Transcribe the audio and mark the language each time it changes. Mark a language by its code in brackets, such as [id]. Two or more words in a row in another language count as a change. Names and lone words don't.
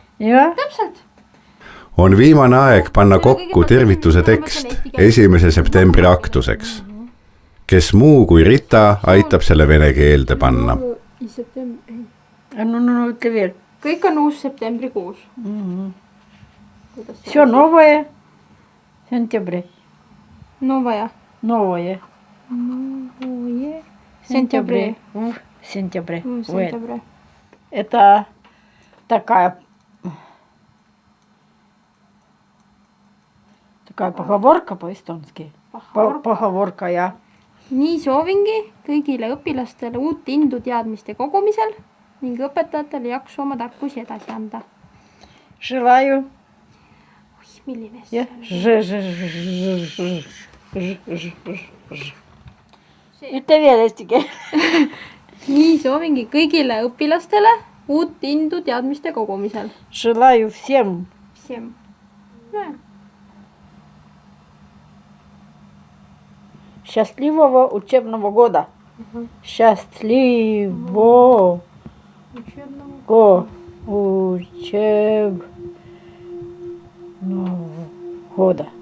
[et] Ja, täpselt. On viimane aeg panna kokku tervituse tekst 1. septembri aktuseks. Kes muu kui Rita aitab selle vene keelde panna. no ütle veel. Kõik on uus septembrikuus. [ru] Все новое. Сентябрь. Новая. Новое. Сентябрь. Сентябрь. Вот. Сентябрь. Это такая поговорка по-эстонски. Поговорка, [et] jah. Nii soovingi kõigile õpilastele uut indu teadmiste kogumisel ning õpetajatele jaksu oma tarkusi edasi anda. [ru] Желаю. [et] Milline Ja. Ütle veel eesti keel. Nii soovingi kõigile õpilastele uut indu teadmiste kogumisel. [ru] Желаю всем Всем. счастливого учебного года. Счастливого учебного года.